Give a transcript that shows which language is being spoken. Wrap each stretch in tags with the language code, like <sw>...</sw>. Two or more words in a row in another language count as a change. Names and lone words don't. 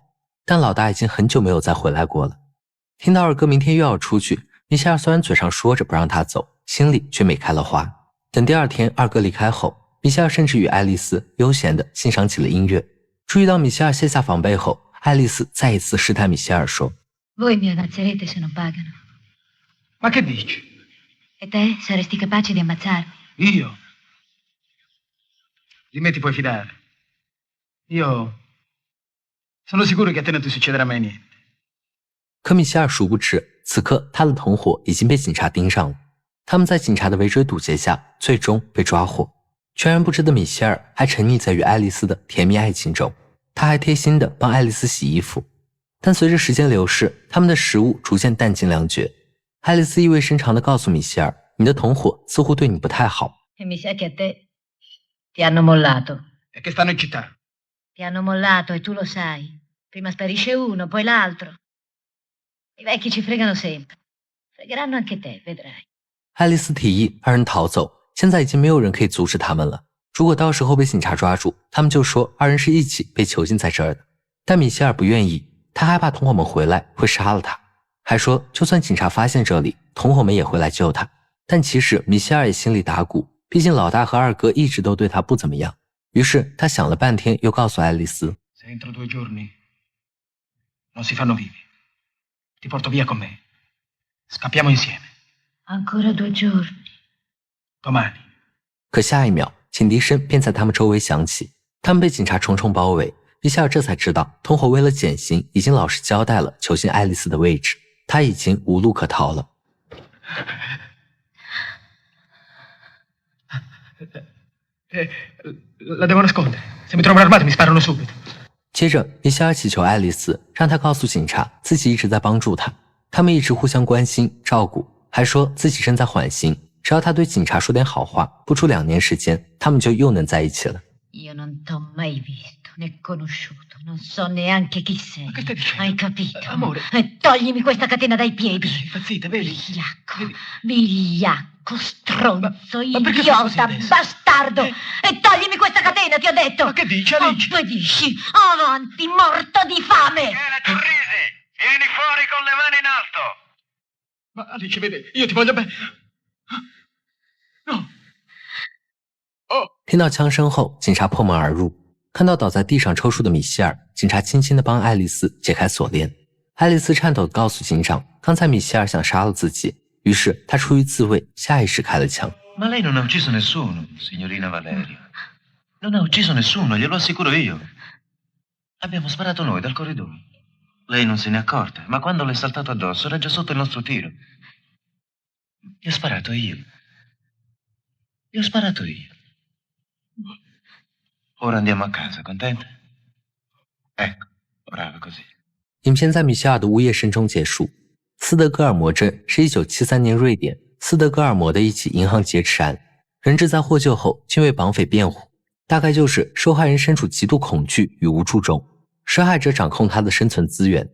<zh>但老大已经很久没有再回来过了。听到二哥明天又要出去，米歇尔虽然嘴上说着不让他走，心里却美开了花。等第二天二哥离开后，米歇尔甚至与爱丽丝悠闲地欣赏起了音乐。注意到米歇尔卸下防备后，爱丽丝再一次试探米歇尔说</zh> <it>Voi mi ammazzerete se non pagano. Ma che dici? E te saresti capace di ammazzarmi? Io? Di me ti puoi fidare. Io sono sicuro che a te non ti succederà mai niente.</it> <zh>可米歇尔殊不知，此刻他的同伙已经被警察盯上了。他们在警察的围追堵截下，最终被抓获。全然不知的米歇尔还沉溺在与爱丽丝的甜蜜爱情中，他还贴心地帮爱丽丝洗衣服。但随着时间流逝，他们的食物逐渐弹尽粮绝。爱丽丝意味深长地告诉米歇尔，你的同伙似乎对你不太好。</zh> <it>E mi sa che a te ti hanno mollato. E che stanno in città. Ti hanno mollato e tu lo sai. Prima sparisce uno, poi l'altro. I vecchi ci fregano sempre. Fregheranno anche te, vedrai.</it> <zh>爱丽丝提议二人逃走，现在已经没有人可以阻止他们了。如果到时候被警察抓住，他们就说二人是一起被囚禁在这儿的。但米歇尔不愿意，他害怕同伙们回来会杀了他，还说就算警察发现这里，同伙们也会来救他。但其实米歇尔也心里打鼓，毕竟老大和二哥一直都对他不怎么样。于是他想了半天，又告诉爱丽丝</zh> <it>Se entro 2 giorni non si fanno vivi. Ti porto via con me. Scappiamo insieme. Ancora 2 giorni. Domani.</it> <zh>可下一秒，警笛声便在他们周围响起，他们被警察重重包围。米歇尔这才知道，同伙为了减刑，已经老实交代了囚禁爱丽丝的位置，他已经无路可逃了。</zh> <it>La devo nascondere. Se mi trovano armati mi sparano subito.</it> <zh>接着，米歇尔祈求爱丽丝让他告诉警察自己一直在帮助他，他们一直互相关心照顾，还说自己正在缓刑，只要他对警察说点好话，不出2年时间，他们就又能在一起了。</zh> <it>Io non t'ho mai visto né conosciuto, non so neanche chi sei. Ma che stai dicendo? Hai capito? Amore. E toglimi questa catena dai piedi. Sei impazzita, vedi? Vigliacco, Vedi? vigliacco, stronzo, Ma perché fai così idiota, adesso? bastardo! E toglimi questa catena, ti ho detto! Ma che dici, Alice? Obbedisci! Avanti, morto di fame! Michele Torrisi, vieni fuori con le mani in alto. Ma Alice, vedi, io ti voglio bene. No. Oh.</it> <zh>听到枪声后，警察破门而入，看到倒在地上抽搐的米歇尔，警察轻轻地帮爱丽丝解开锁链。爱丽丝颤抖地告诉警长，刚才米歇尔想杀了自己，于是他出于自卫，下意识开了枪。</zh> <it>Ma lei non ha ucciso nessuno, signorina Valerio. Non ha ucciso nessuno, glielo assicuro io. Abbiamo sparato noi dal corridoio. Lei non se n'è accorta, ma quando le è saltato addosso era già sotto il nostro tiro. Gli ho sparato io. Gli ho sparato io. Ora andiamo a casa, contenta? Ecco, brava così.</it> <zh>影片在米歇尔的呜咽声中结束。斯德哥尔摩镇是1973年瑞典斯德哥尔摩的一起银行劫持案，人质在获救后均为绑匪辩护，大概就是受害人身处极度恐惧与无助中，施害者掌控他的生存资源。</zh>